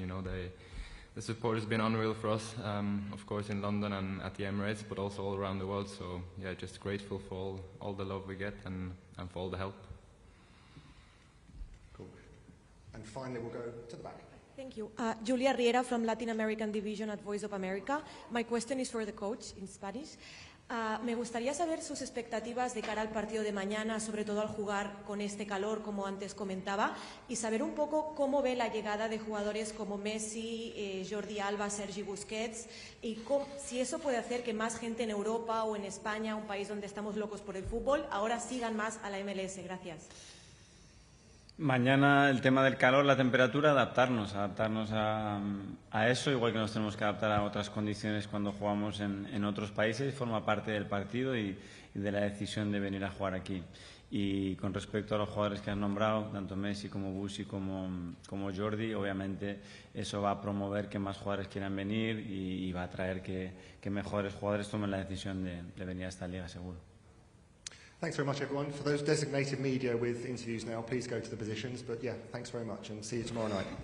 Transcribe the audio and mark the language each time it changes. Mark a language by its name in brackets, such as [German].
[English] You know, the support has been unreal for us, of course in London and at the Emirates, but also all around the world. So yeah, just grateful for all the love we get and for all the help. Cool. And finally, we'll go to the back. Thank you. Julia Riera from Latin American Division at Voice of America. My question is for the coach in Spanish. [Spanish] Me gustaría saber sus expectativas de cara al partido de mañana, sobre todo al jugar con este calor, como antes comentaba, y saber un poco cómo ve la llegada de jugadores como Messi, Jordi Alba, Sergi Busquets, y si eso puede hacer que más gente en Europa o en España, un país donde estamos locos por el fútbol, ahora sigan más a la MLS. Gracias. Mañana el tema del calor, la temperatura, adaptarnos a eso, igual que nos tenemos que adaptar a otras condiciones cuando jugamos en otros países, forma parte del partido y de la decisión de venir a jugar aquí. Y con respecto a los jugadores que has nombrado, tanto Messi como Busi como Jordi, obviamente eso va a promover que más jugadores quieran venir y va a traer que mejores jugadores tomen la decisión de venir a esta liga, seguro. [English] Thanks very much, everyone. For those designated media with interviews now, please go to the positions. But yeah, thanks very much, and see you tomorrow night.